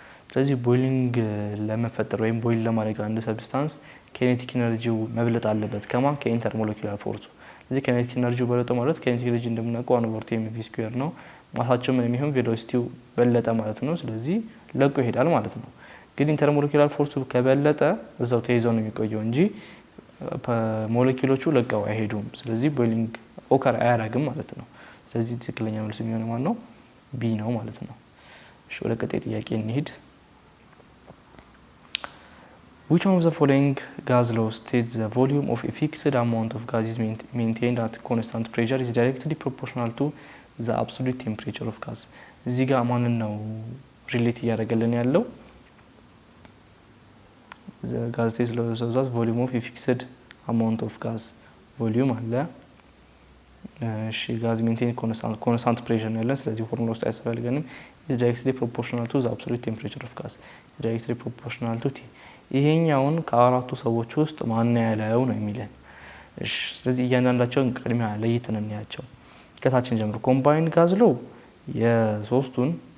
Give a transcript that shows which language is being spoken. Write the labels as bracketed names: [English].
[Amharic] ስለዚህ ቦይሊንግ ለመፈጠር ወይም ቦይል ለማድረግ አንድ ሰብስታንስ ካይኔቲክ ኤነርጂው መብለጥ አለበት ከማን ከኢንተርሞለኪውላር ፎርሱ። ስለዚህ ካይኔቲክ ኤነርጂው በለጠ ማለት ካይኔቲክ ኤነርጂ እንደምናውቀው 1/mv² ነው። ማሳቸው ምን የሚሆን ቬሎሲቲው በለጠ ማለት ነው። ስለዚህ ለቆ ይሄዳል ማለት ነው። ግን ኢንተርሞለኪውላር ፎርሱ ከበለጠ እዛው ተይዘው ነው የሚቆየው እንጂ ሞለኪውሎቹ ለቀው አይሄዱም። ስለዚህ ቦይሊንግ ኦከር አያደርግም ማለት ነው። ስለዚህ ትክክለኛ መልስ የሚሆነው ማን ነው? ቢ ነው ማለት ነው። እሺ ወደ ቀጣይ ጥያቄ እንሂድ። [English] Which one of the following gas laws states the volume of a fixed amount of gas is maintained at constant pressure is directly proportional to the absolute temperature of gas? [Amharic] እዚህ ጋር ማንን ነው ሪሌት እያደረገልን ያለው? [English] The gas states laws of the volume of a fixed amount of gas volume [Amharic] አለ። እሺ gas maintained constant pressure ነው ያለን። ስለዚህ ፎርሙላ ውስጥ አያስፈልገንም። [English] is directly proportional to the absolute temperature of gas directly proportional to T [Amharic] ይሄኛውን ከአራቱ ሰዎች ውስጥ ማን ያለው ነው የሚለን። እሺ ስለዚህ እያንዳንዳቸውን ቅድሚያ ለይተን እንያቸው። ከታችን ጀምሮ ኮምባይንድ ጋዝ ሎ የሶስቱን